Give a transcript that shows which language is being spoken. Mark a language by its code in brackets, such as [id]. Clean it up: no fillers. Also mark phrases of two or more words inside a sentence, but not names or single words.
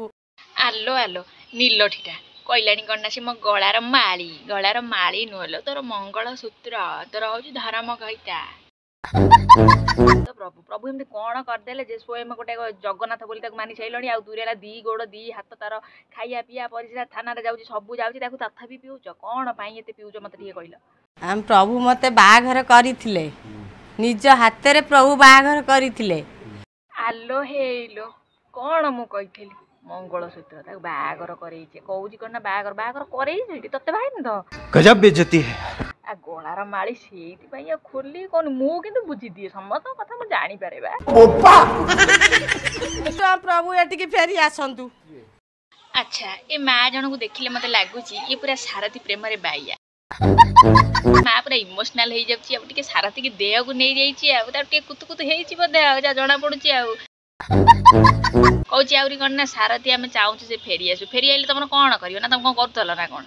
[or] ଆଲୋ ଆଲୋ ନୀଲଠିଟା କହିଲାଣି କଣ ନା ସେ ମୋ ଗଳାର ମାଳି ନୁହେଲୋ ତୋର ମଙ୍ଗଳସୂତ୍ର ତୋର ହଉଛି ଧର୍ମ କହିତା ପ୍ରଭୁ ପ୍ରଭୁ ଏମିତି କଣ କରିଦେଲେ ଯେ ସ୍ୱୟଂ ଗୋଟେ ଜଗନ୍ନାଥ ବୋଲି ତାକୁ ମାନି ସାରିଲଣି ଆଉ ଦୂରେ ହେଲା 2 ଗୋଡ଼ 2 ହାତ ତାର ଖାଇବା ପିଇବା ପରିସ୍ରା ଥାନାରେ ଯାଉଛି ସବୁ ଯାଉଛି ତାକୁ ତଥାପି ପିଉଛ କଣ ପାଇଁ ଏତେ ପିଉଛ ମତେ ଟିକେ କହିଲ ଆମ ପ୍ରଭୁ ମତେ ବାହାଘର କରିଥିଲେ ନିଜ ହାତରେ ପ୍ରଭୁ ବାହାଘର କରିଥିଲେ ଆଲୋ ହେଇଲୋ କଣ ମୁଁ କହିଥିଲି ମଙ୍ଗଳସୂତ୍ର ତାକୁ ବାହାଘର କରେଇଛି କହୁଛି କଣ ନା ବାହାଘର କରେଇଛି ତତେ ବାହାନି ତ [hi] गजब बेइज्जती है [or] ଆ ଗଳାର ମାଳି ସେଇଥିପାଇଁ ଆଉ ଖୋଲି କଣ ମୁଁ କିନ୍ତୁ ବୁଝିଦିଏ ସମସ୍ତଙ୍କ କଥା ମୁଁ ଜାଣିପାରେ ବା ପ୍ରଭୁ ଏଠିକି ଫେରି ଆସନ୍ତୁ ଆଚ୍ଛା ଏ ମା ଜଣଙ୍କୁ ଦେଖିଲେ ମତେ ଲାଗୁଛି ଇଏ ପୁରା ସାରଥୀ ପ୍ରେମରେ ବାଇଆ ମା ପୁରା ଇମୋସନାଲ ହେଇଯାଉଛି ଆଉ ଟିକେ ସାରଥୀକି ଦେହକୁ ନେଇଯାଇଛି ଆଉ ତାର ଟିକେ କୁତୁ ହେଇଛି ବୋଧେ ଆଉ ଯାହା ଜଣା ପଡୁଛି ଆଉ କହୁଛି ଆହୁରି କଣ ନା ସାରଥୀ ଆମେ ଚାହୁଁଛୁ ସେ ଫେରି ଆଇଲେ ତମର କଣ କରିବ ନା ତମେ କଣ କରୁଥିଲ ନା କଣ